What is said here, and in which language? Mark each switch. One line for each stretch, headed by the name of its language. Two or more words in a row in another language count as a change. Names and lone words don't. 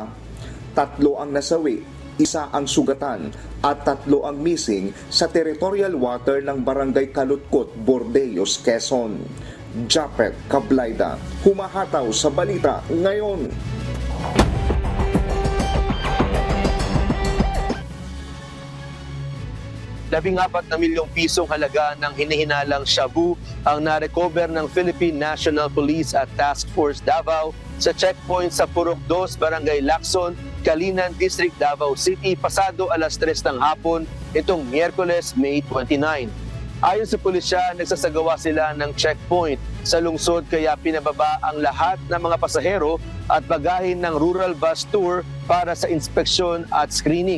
Filipino: 3 ang nasawi, 1 ang sugatan at 3 ang missing sa
English: territorial water
Filipino: ng Barangay Kalutkot, Bordeos, Quezon. Japet Kablayda, humahataw sa balita ngayon. 14 na milyong pisong halaga ng hinihinalang shabu ang narecover ng Philippine National Police at Task Force Davao sa checkpoint sa Purok 2, Barangay Lacson, Calinan District, Davao City, pasado alas 3 ng hapon itong Miyerkules, May 29. Ayon sa pulisya, nagsasagawa sila ng checkpoint sa lungsod kaya pinababa ang lahat ng mga pasahero at bagahin ng
English: rural bus tour
Filipino: para sa inspeksyon at screening.